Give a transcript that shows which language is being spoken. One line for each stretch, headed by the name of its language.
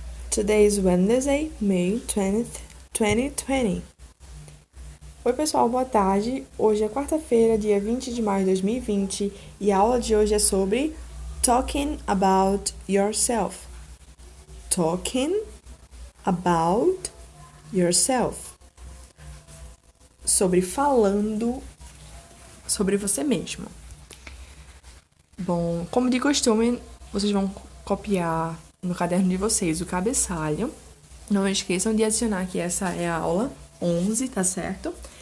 English: Today is Wednesday, May 20th, 2020.
Portuguese: Oi pessoal, boa tarde. Hoje é quarta-feira, dia 20 de maio de 2020 e a aula de hoje é sobre
English: Talking About Yourself. Talking About Yourself.
Portuguese: Sobre falando sobre você mesmo. Bom, como de costume, vocês vão copiar no caderno de vocês o cabeçalho. Não esqueçam de adicionar que essa é a aula 11, tá certo?